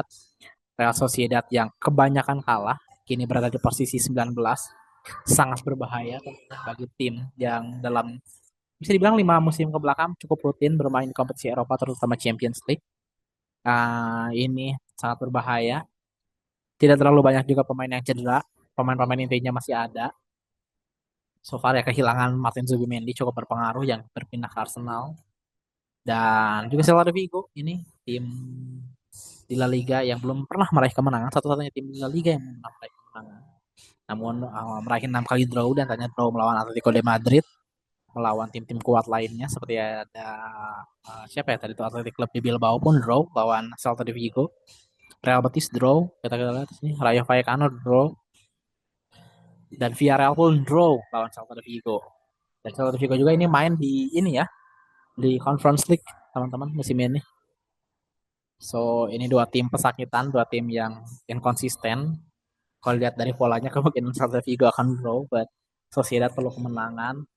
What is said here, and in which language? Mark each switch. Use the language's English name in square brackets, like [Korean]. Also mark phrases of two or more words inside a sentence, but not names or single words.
[Indonesian] Real Sociedad yang kebanyakan kalah kini berada di posisi 19 sangat berbahaya bagi tim yang dalam bisa dibilang 5 musim ke belakang cukup rutin bermain di kompetisi Eropa terutama [English] Champions League. [Indonesian] Ini sangat berbahaya. Tidak terlalu banyak juga pemain yang cedera. Pemain-pemain intinya masih ada. [English] So far [Indonesian] ya kehilangan Martin Zubimendi cukup berpengaruh yang berpindah ke Arsenal. Dan juga Celta de Vigo ini tim di La Liga yang belum pernah meraih kemenangan. Satu-satunya tim di La Liga yang belum pernah meraih kemenangan. Namun meraih 6 kali draw dan tanya draw melawan Atletico de Madrid. Melawan tim-tim kuat lainnya seperti ada siapa ya tadi itu Athletic Club di Bilbao pun draw lawan Celta de Vigo. Real Betis draw, kita lihat sini Rayo Vallecano draw dan Villarreal pun draw lawan Celta de Vigo. Dan Celta de Vigo juga ini main di ini ya, di [English] Conference League [Indonesian] teman-teman musim ini. So, ini dua tim pesakitan, dua tim yang inkonsisten. Kalau lihat dari polanya kemungkinan Celta de Vigo akan draw, [English] but Sociedad [Indonesian] perlu kemenangan.